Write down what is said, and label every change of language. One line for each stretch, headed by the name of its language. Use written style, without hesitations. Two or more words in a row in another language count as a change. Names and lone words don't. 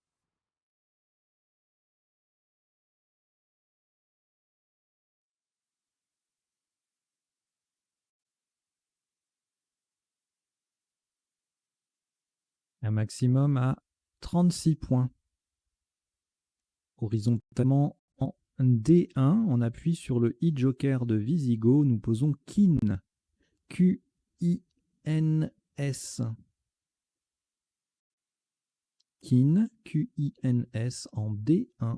French: Un maximum à 36 points. Horizontalement en D1, on appuie sur le e-joker de Visigo. Nous posons Kin. Q-I-N-S. Kin, Q-I-N-S en D1.